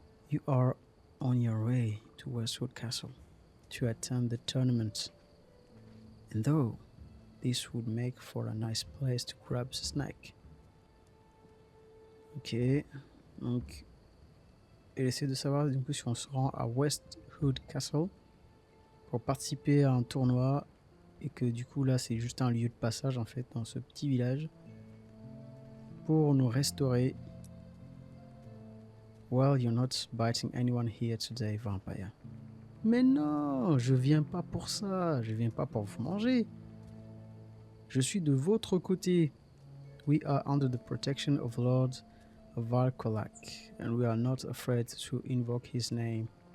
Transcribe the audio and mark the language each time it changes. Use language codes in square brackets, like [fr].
[en] You are on your way to Westwood Castle to attend the tournament. And though this would make for a nice place to grab a snack. Ok. [fr] Donc, elle essaie de savoir du coup si on se rend à Westwood Castle pour participer à un tournoi et que du coup là c'est juste un lieu de passage en fait dans ce petit village pour nous restaurer. [en] Well, you're not biting anyone here today, vampire. [fr] Mais non, je viens pas pour ça, je viens pas pour vous manger. Je suis de votre côté. [en] We are under the protection of Lord Valkolak, and we are not afraid to invoke his name.